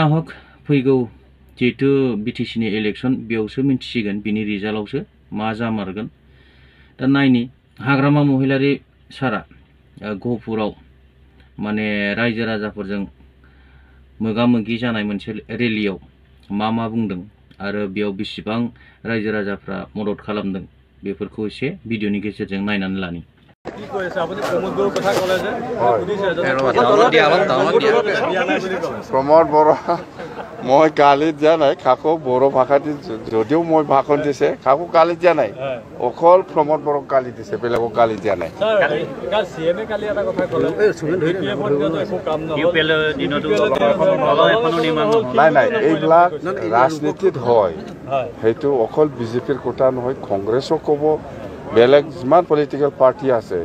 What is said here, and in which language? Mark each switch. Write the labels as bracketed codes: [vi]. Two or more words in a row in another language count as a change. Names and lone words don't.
[brx] हक फैगौ जिहेतु बिटिसिनि इलेक्शन बेयावसो मिन्थिसिगोन बिनि रिजाल्टआवसो मा जामारगोन दा नायनि हाग्रामा महिलारि सारा गहपुराव माने रायजो राजाफोरजों मोगा मोगि जानाय मोनसे रेलियाव मा बुंदों आरो बेयाव बेसेबां रायजो राजाफ्रा मदद खालामदों बेफोरखौ एसे भिडिअनि गेजेरजों नायनानै लानि [as] प्रमद बर' মই গালিত দিয়া নাই কাকো বড়ো ভাষাত যদিও মই ভাষণ দিছে কাকো গালিত দিয়া নাই অকল প্ৰমদ বড়োক গালি দিছে বেলেগক গালি দিয়া নাই নাই এইবিলাক ৰাজনীতিত হয় সেইটো অকল বিজেপিৰ কথা নহয় কংগ্ৰেছক ক'ব বেলেগ যিমান [en] political party [as] আছে